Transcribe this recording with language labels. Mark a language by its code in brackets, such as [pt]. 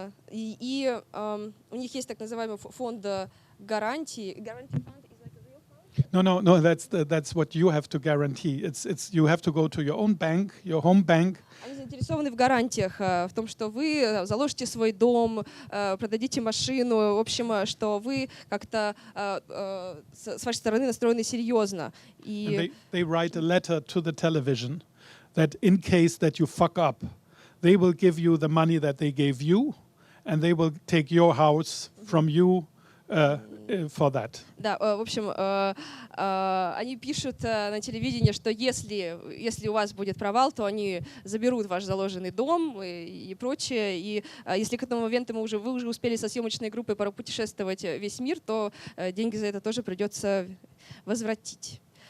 [ru] И у них есть так называемый фонд гарантии. [en] No, that's what you have to guarantee. It's you have to go to your own bank, your home bank. [ru] Они заинтересованы в гарантиях, в том, что вы заложите свой дом, продадите машину, в общем, что вы как-то с вашей стороны настроены серьезно. [en] And they write a letter to the television that in case that you fuck up, they will give you the money that they gave you, and they will take your house from you. For that. [ru] Да, в общем, они пишут на телевидении, что если у вас будет провал, то они заберут ваш заложенный дом и прочее. И если к этому моменту вы уже успели со съемочной группой путешествовать весь мир, то деньги за это тоже придется возвратить.